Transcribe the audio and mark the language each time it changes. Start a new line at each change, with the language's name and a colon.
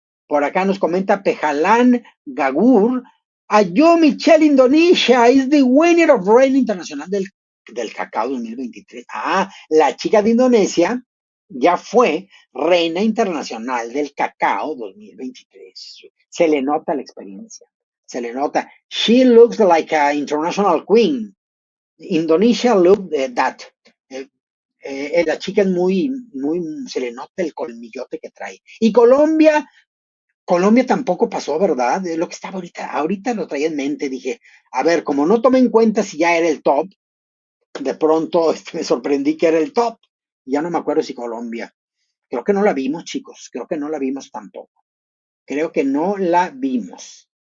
Spanish: Por acá nos comenta Pejalán Gagur. Ayo Michelle Indonesia
English: is the winner of
Spanish: Reina Internacional del Cacao 2023. Ah, la chica de Indonesia ya fue Reina Internacional del Cacao 2023. Se le nota la experiencia. Se le nota.
English: She looks like an international queen. Indonesia look that.
Spanish: Eh, la chica es se le nota el colmillote que trae. Y Colombia tampoco pasó, ¿verdad? Es lo que estaba ahorita lo traía en mente, dije, a ver, como no tomé en cuenta si ya era el top, de pronto me sorprendí que era el top, ya no me acuerdo si Colombia, creo que no la vimos, chicos, creo que no la vimos tampoco, creo que no la vimos.